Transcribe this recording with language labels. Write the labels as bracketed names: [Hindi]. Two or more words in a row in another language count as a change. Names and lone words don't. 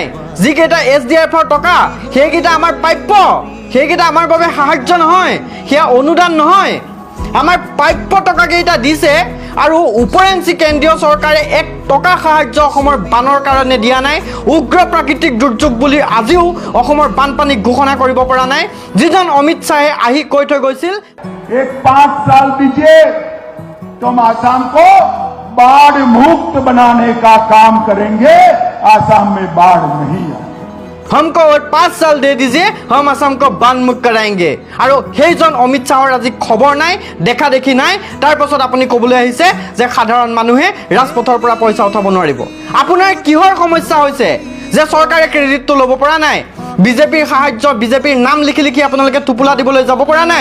[Assamese] যিকেইটা SDF-ৰ টকা, সেইকেইটা আমাৰ প্ৰাপ্য, সেইকেইটা আমাৰ বাবে সাহায্য নহয়, সেয়া অনুদান নহয়, আমাৰ প্ৰাপ্য টকাকেইটা দিছে। আৰু উপৰেঞ্চি কেন্দ্ৰীয় চৰকাৰে 1 টকা সাহায্য অসমৰ বানৰ কাৰণে দিয়া নাই। উগ্ৰ প্ৰাকৃতিক দুৰ্যোগ বুলি আজিও অসমৰ বানপানীক ঘোষণা কৰিব পৰা নাই। যিজন অমিত শ্বাহে আহি কৈ থৈ গৈছিল, [Hindi] 5 साल दीजिए तो हम आसाम को बाढ़ मुक्त बनाने का काम करेंगे, आसाम में बाढ़ नहीं आए। हमको और 5 साल दे दीजिए, हम असम को बान मुक्त कराएंगे। [Assamese] আৰু সেইজন অমিত শ্বাহৰ আজি খবৰ নাই, দেখা দেখি নাই। তাৰ পাছত আপুনি ক'বলৈ আহিছে যে সাধাৰণ মানুহে ৰাজপথৰ পৰা পইচা উঠাব নোৱাৰিব। আপোনাৰ কিহৰ সমস্যা হৈছে যে চৰকাৰে ক্ৰেডিটটো ল'ব পৰা নাই? বিজেপিৰ সাহায্য, বিজেপিৰ নাম লিখি লিখি আপোনালোকে টোপোলা দিবলৈ যাব পৰা নাই?